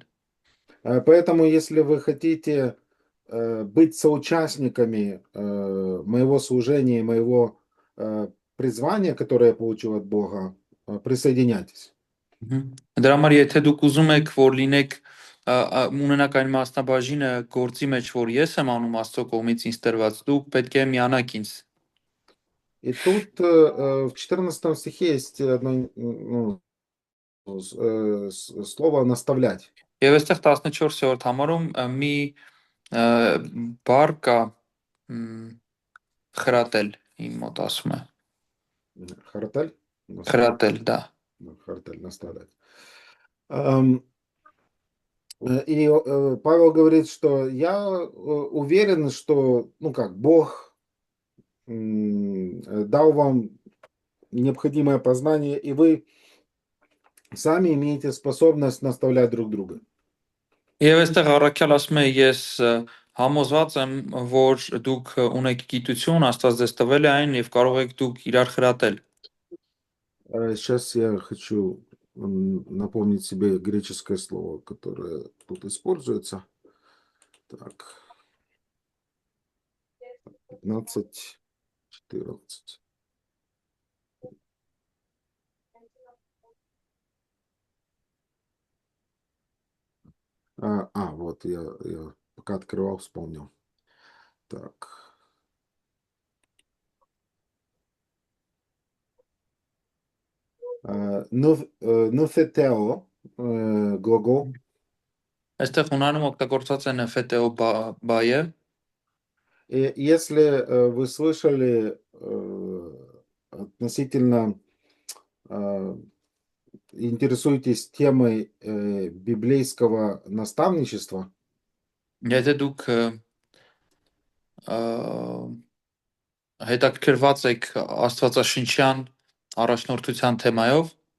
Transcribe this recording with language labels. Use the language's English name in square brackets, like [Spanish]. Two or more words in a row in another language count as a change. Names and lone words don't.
[Russian] Поэтому, если вы хотите быть соучастниками моего служения, моего призвания, которое я получил от Бога, присоединяйтесь. [Armenian] Դրա համար եթե դուք ուզում եք որ լինեք ունենաք այն մասնաբաժինը գործի մեջ, որ ես եմ անում Աստծո կողմից ինձ տրված, դուք պետք է միանաք ինձ։ [Russian] И тут в 14 стихе есть одно слово «наставлять». [Armenian] Եվ այստեղ 14-րդ համարում մի բառ կա խրատել, իմ մոտ ասում է։ Խրատել? Խրատել, [Russian] да. Хартель, наставлять. И Павел говорит, что я уверен, что, ну как, Бог дал вам необходимое познание, и вы сами имеете способность наставлять друг друга. Եվ այստեղ առաքյալ ասում է ես համոզված եմ, որ դուք ունեք գիտություն, Աստված ձեզ տվել է այն եւ կարող եք դուք իրար խրատել։ Сейчас я хочу напомнить себе греческое слово, которое тут используется. Так. 15, 14. Вот я пока открывал, вспомнил. Так. Նոֆետեո գլոգол. [Armenian] Այստեղ հունարում օգտագործված է նֆետեո բայը։ [Russian] Если вы слышали относительно интересуетесь темой библейского наставничества, [Armenian] Եթե դուք հետաքրքրված եք Աստվածաշնչյան առաջնորդության թեմայով,